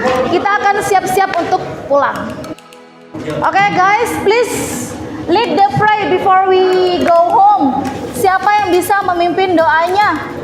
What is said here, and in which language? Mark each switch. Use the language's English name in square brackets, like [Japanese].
[Indonesian] Kita akan siap-siap untuk pulang. [English] Oke, guys, please lead the pray before we go home. [Indonesian] Siapa yang bisa memimpin doanya?